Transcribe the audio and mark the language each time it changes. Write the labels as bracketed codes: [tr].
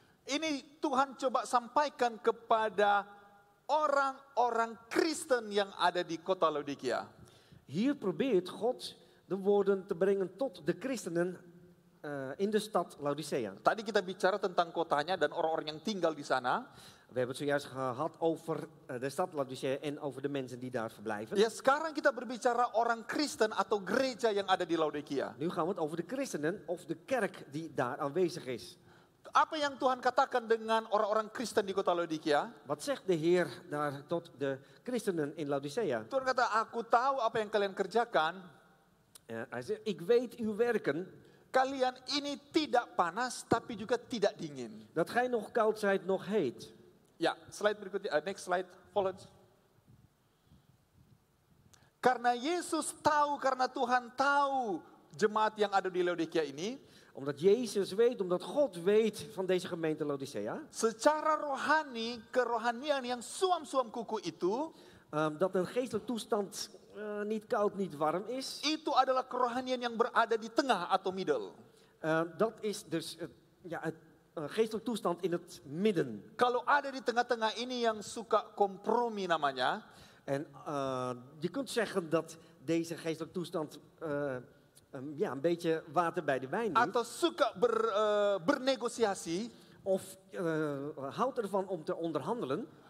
[id] Ini Tuhan coba sampaikan kepada orang-orang Kristen yang ada di kota Laodikia. [nl] Hier probeert God de woorden te brengen tot de christenen in de stad Laodicea. [id] Tadi kita bicara tentang kotanya dan orang-orang yang tinggal di sana. [nl] We hebben het zojuist gehad over de stad Laodicea en over de mensen die daar verblijven. [id] Ya, sekarang kita berbicara orang Kristen atau gereja yang ada di Laodikia. [nl] Nu gaan we het over de christenen of de kerk die daar aanwezig is. [id] Apa yang Tuhan katakan dengan orang-orang Kristen di kota Laodikia? [nl] Wat zegt de Heer daar tot de christenen in Laodicea? [id] Tuhan kata, aku tahu apa yang kalian kerjakan. [nl] Hij zegt, ik weet uw werken. [id] Kalian ini tidak panas, tapi juga tidak dingin. [nl] Dat gij nog koud zijt, nog heet. [id] Ya, slide berikutnya, [en] next slide, follow. [id] Karena Yesus tahu, karena Tuhan tahu jemaat yang ada di Laodikia ini. [nl] Omdat Jezus weet, omdat God weet van deze gemeente Laodicea. [id] Secara rohani, kerohanian yang suam-suam kuku itu. [nl] Dat een geestelijke toestand niet koud, niet warm is. [id] Itu adalah kerohanian yang berada di tengah atau middle. [nl] Dat is dus het geestelijke toestand in het midden. [id] Kalau ada di tengah-tengah ini yang suka kompromi namanya. [nl] En je kunt zeggen dat deze geestelijke toestand een beetje water bij de wijn neemt. [id] Atau suka bernegosiasi. [nl] Of houdt ervan om te onderhandelen.